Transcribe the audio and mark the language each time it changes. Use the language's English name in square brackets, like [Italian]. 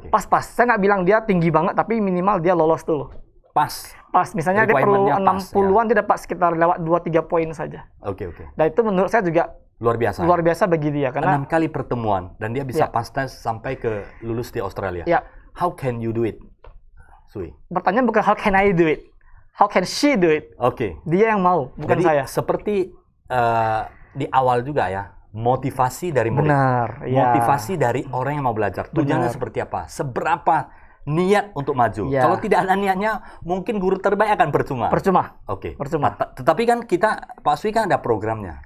[Indonesian] Pas. Saya nggak bilang dia tinggi banget, tapi minimal dia lolos dulu. Pas. Pas, misalnya dia perlu Requirement-nya pas, 60-an, dia dapat sekitar lewat 2-3 poin saja. Oke. Dan itu menurut saya juga Luar biasa. luar biasa bagi dia. Karena 6 kali pertemuan dan dia bisa Ya. pas tes sampai ke lulus di Australia. ya, [English] How can you do it, Sui? [Indonesian] pertanyaan bukan [English] how can I do it, [Indonesian] how can she do it. Oke. Dia yang mau, bukan Jadi saya. seperti di awal juga ya, motivasi dari murid. Benar, ya. Motivasi dari orang yang mau belajar. Tujuannya Benar. seperti apa? Seberapa niat untuk maju. Ya. Kalau tidak ada niatnya, mungkin guru terbaik akan percuma. Percuma, Oke. percuma. Tetapi kan kita, Pak Sui kan ada programnya,